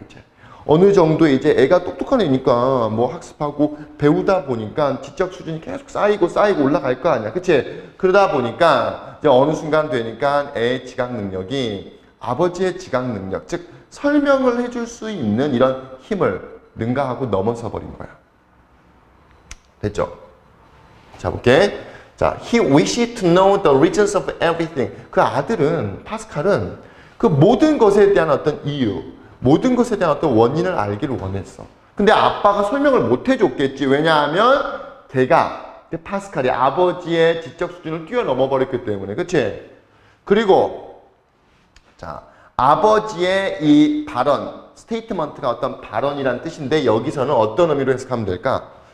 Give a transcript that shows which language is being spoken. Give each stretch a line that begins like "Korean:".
Korean: 이제 어느 정도 이제 애가 똑똑한 애니까 뭐 학습하고 배우다 보니까 지적 수준이 계속 쌓이고 올라갈 거 아니야. 그치? 그러다 보니까 이제 어느 순간 되니까 애의 지각 능력이 아버지의 지각 능력, 즉 설명을 해줄 수 있는 이런 힘을 능가하고 넘어서 버린 거야. 됐죠? 자, 볼게.
English: 자, he wished to know the reasons of everything.
Korean: 그 아들은, 파스칼은 그 모든 것에 대한 어떤 이유, 모든 것에 대한 어떤 원인을 알기를 원했어. 근데 아빠가 설명을 못 해줬겠지. 왜냐하면 파스칼이 아버지의 지적 수준을 뛰어넘어 버렸기 때문에. 그치? 그리고, 자, 아버지의 이 발언, 스테이트먼트가 어떤 발언이란 뜻인데 여기서는 어떤 의미로 해석하면 될까?